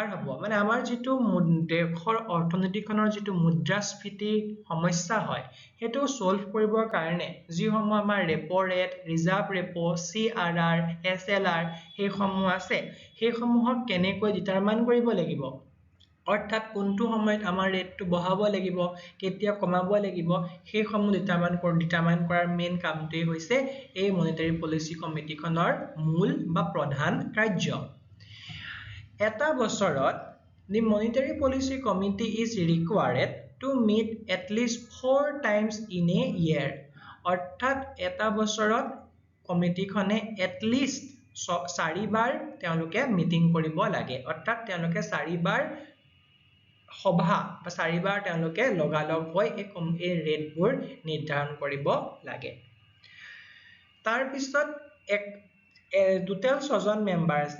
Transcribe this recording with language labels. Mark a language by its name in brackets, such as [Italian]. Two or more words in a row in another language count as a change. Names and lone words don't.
[Assamese] হ'ব মানে আমাৰ যেটো দেশৰ অৰ্থনীতিখনৰ যেটো মুদ্ৰাস্ফীতি সমস্যা হয় হেতু সলভ কৰিবৰ কাৰণে যি সমূহ আমাৰ [English] repo rate reserve repo CRR SLR [Assamese] এই সমূহ আছে সেই সমূহক কেনেকৈ ডিটাৰমাইন কৰিব লাগিব অৰ্থাৎ কোনটো সময়ত আমাৰ ৰেটটো বঢ়াব লাগিব কেতিয়া কমাব লাগিব সেই সমূহ ডিটাৰমাইন কৰাৰ মেইন কামটোই হৈছে এই [English] monetary policy committee-khonor [Assamese] মূল বা প্ৰধান কাৰ্য এটা বছৰত [English] the monetary policy committee is required to meet at least 4 times in a year [Assamese] অৰ্থাৎ এটা বছৰত কমিটিখনে [English] at least [Assamese] 4 বাৰ তেওঁলোকে মিটিং কৰিব লাগে অৰ্থাৎ তেওঁলোকে 4 বাৰ সভা বা 4 বাৰ তেওঁলোকে লগালগ হৈ এই ৰেটবোৰ নিৰ্ধাৰণ কৰিব লাগে তাৰ পিছত টোটাল 6 জন মেম্বাৰ আছে